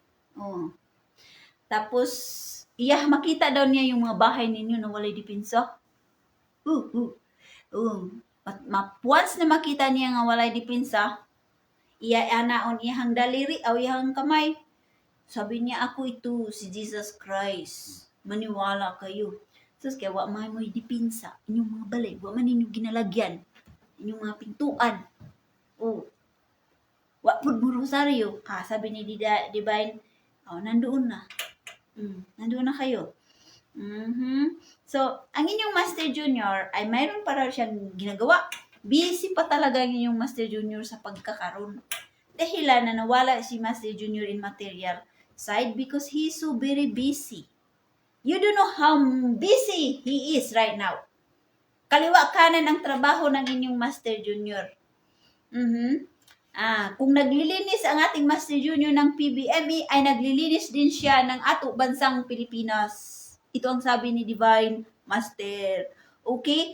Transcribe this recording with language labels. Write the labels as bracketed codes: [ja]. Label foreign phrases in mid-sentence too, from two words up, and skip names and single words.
[tl] Tapos, makita daw niya yung mga bahay ninyo na walay depensa. [ceb] Once na makita niya nga walay depensa, anaon iyang daliri o iyang kamay. [tl] Sabi niya, ako ito, si Jesus Christ. Maniwala kayo. [ceb] Sus, kaya wa man mo'y dipinsa. Inyong mga balay, wa man ninyo ginalagyan. Inyong mga pintuan. Oh, wa pud mo rosaryo. [tl] Sabi ni Divine, nandoon na. Nandoon na kayo. So, ang inyong Master Junior ay mayroon para siyang ginagawa. Busy pa talaga ang inyong Master Junior sa pagkakaroon. Dahilan na nawala si [en] Master Junior in material side because he's so very busy. You don't know how busy he is right now. [tl] Kaliwa kanan ang trabaho ng inyong Master Junior. Kung naglilinis ang ating Master Junior ng PBME, ay naglilinis din siya ng ato bansang Pilipinas. Ito ang sabi ni Divine Master. Okay?